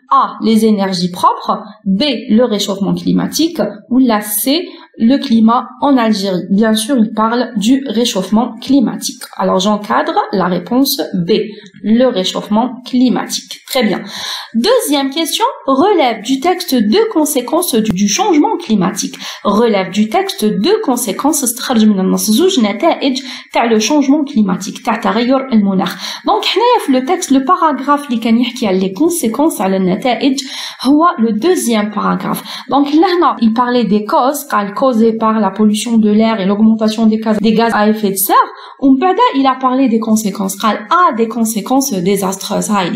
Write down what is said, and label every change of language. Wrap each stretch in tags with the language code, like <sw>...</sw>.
<fr>A, les énergies propres, B, le réchauffement climatique, ou la C, le climat en Algérie. Bien sûr, il parle du réchauffement climatique. Alors, j'encadre la réponse B, le réchauffement climatique. Très bien. Deuxième question, relève du texte deux conséquences du changement climatique. Relève du texte deux conséquences</fr> <ar>استخرج من النص زوج نتائج تاع</ar> <fr>le changement climatique</fr> <ar>تاع تغير المناخ.</ar> <fr>Donc</fr> <ar>هنايا في</ar> <fr>le texte le paragraphe</fr> <ar>اللي كان يحكي على</ar> <fr>les conséquences</fr> <ar>على النتائج هو</ar> <fr>le deuxième paragraphe. Donc là il parlait des causes causées par la pollution de l'air et l'augmentation des gaz à effet de serre.</fr> <ar>ومن بعد</ar> <fr>il a parlé des conséquences.</fr> <ar>قال</ar> <fr>des conséquences désastreuses.</fr>